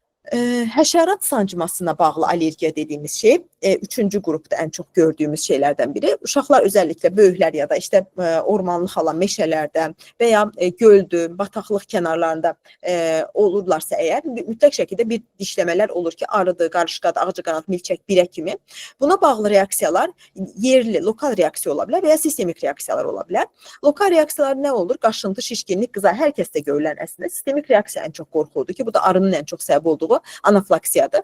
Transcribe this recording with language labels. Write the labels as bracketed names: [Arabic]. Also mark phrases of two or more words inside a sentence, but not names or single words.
[Azerbaijani] Həşərat sancmasına bağlı allergiya [Turkish] dediğimiz şey üçüncü grupda en çok gördüğümüz şeylerden biri. [Azerbaijani] Uşaqlar özellikle böyüklər [Turkish] ya da işte ormanlıq alan [Azerbaijani] meşələrdə veya göldü, bataqlıq kənarlarında olurlarsa eğer mütləq şəkildə bir dişləmələr olur ki, arıdır, qarışqadır, ağcaqanad, milçək, birə kimi. Buna bağlı reaksiyalar yerli, lokal reaksiya ola bilər veya sistemik reaksiyalar ola bilər. Lokal reaksiyalar nə olur? Qaşıntı, şişkinlik, qızar, hər kəsdə görülən əslində. Sistemik reaksiya [Turkish] en çok [Azerbaijani] qorxuludur ki, bu da arının [Turkish] en çok [Azerbaijani] səbəb olduğu anafilaksiyadır.